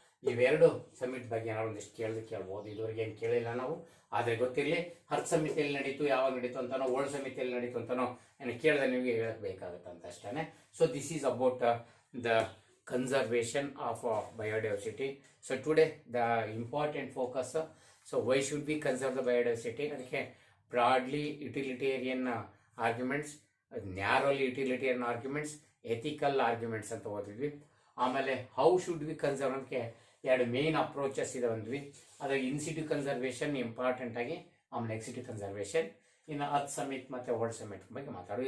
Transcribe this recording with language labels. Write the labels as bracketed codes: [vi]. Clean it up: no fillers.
[kn] ಇವೆರಡು ಸಮಿಟ್ ಬಗ್ಗೆ ಏನಾದ್ರು ಒಂದಿಷ್ಟು ಕೇಳ್ಬೋದು. ಇದುವರೆಗೆ ಏನು ಕೇಳಿಲ್ಲ ನಾವು, ಆದರೆ ಗೊತ್ತಿರಲಿ. ಅರ್ತ್ ಸಮಿತಿಯಲ್ಲಿ ನಡೀತು, ಯಾವಾಗ ನಡೀತು ಅಂತಾನೋ, ವರ್ಲ್ಡ್ ಸಮಿತಿಯಲ್ಲಿ ನಡೀತು ಅಂತಾನೋ ಏನು ಕೇಳಿದ್ರೆ ನಿಮಗೆ ಹೇಳಬೇಕಾಗುತ್ತೆ ಅಂತ ಅಷ್ಟೇ. [en] So this is about the conservation of biodiversity. So today the important focus, so why should we conserve the biodiversity? ಅದಕ್ಕೆ broadly utilitarian arguments, narrowly utilitarian arguments, ethical arguments [kn] ಅಂತ ಓದಿದ್ವಿ. ಆಮೇಲೆ [en] how should we conserve [kn] ಅದಕ್ಕೆ ಎರಡು main approaches ಇದೆ ಅಂದ್ವಿ. ಅದಾಗ ಇನ್ಸಿಟಿವ್ conservation important ಆಗಿ, ಆಮೇಲೆ ಎಕ್ಸಿಟಿವ್ conservation. ಇನ್ನು ಅರ್ತ್ ಸಮಿಟ್ ಮತ್ತು ವರ್ಲ್ಡ್ ಸಮಿಟ್ ಬಗ್ಗೆ ಮಾತಾಡೋದು.